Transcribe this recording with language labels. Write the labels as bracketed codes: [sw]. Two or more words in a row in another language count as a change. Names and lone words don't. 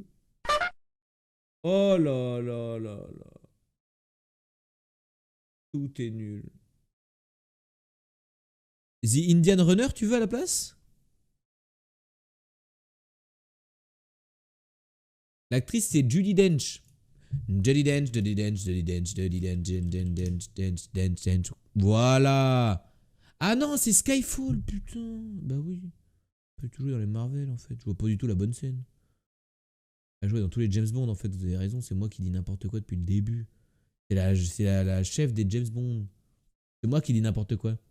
[fr] Oh là là là là. Tout est nul. The Indian Runner, tu veux à la place? L'actrice, c'est Judi Dench. Judi Dench, Judi Dench, Judi Dench, Judi Dench, Dench, Dench, Dench, Dench. Voilà. Ah non, c'est Skyfall, putain. Bah oui. On peut tout jouer dans les Marvel, en fait. Je vois pas du tout la bonne scène. Elle jouait dans tous les James Bond, en fait. Vous avez raison, c'est moi qui dis n'importe quoi depuis le début. C'est la chef des James Bond. C'est moi qui dis n'importe quoi.